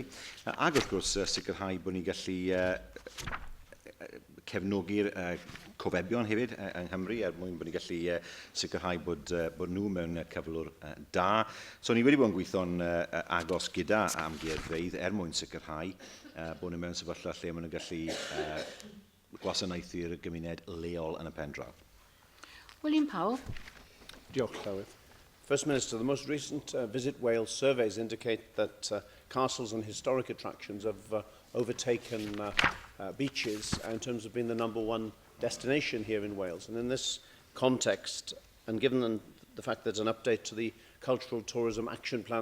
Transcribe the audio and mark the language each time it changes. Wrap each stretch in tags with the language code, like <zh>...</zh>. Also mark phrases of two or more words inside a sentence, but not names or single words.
<cy>Ac, wrth gwrs, sicrhau bod ni'n gallu cefnogi'r cofebion hefyd yng Nghymru mwyn bod ni'n gallu sicrhau bod nhw mewn cyflwr da. So ni wedi bod yn gweithio'n agos gyda amgueddfeydd mwyn sicrhau bod nhw mewn sefyllfa lle maen nhw'n gallu gwasanaethu'r gymuned leol yn y pen draw. William Powell. Diolch, Llywydd.</cy> <en>First Minister, the most recent Visit Wales surveys indicate that castles and historic attractions have overtaken beaches in terms of being the -- 1 destination here in Wales. And in this context, and given the fact that an update to the Cultural Tourism Action Plan</en>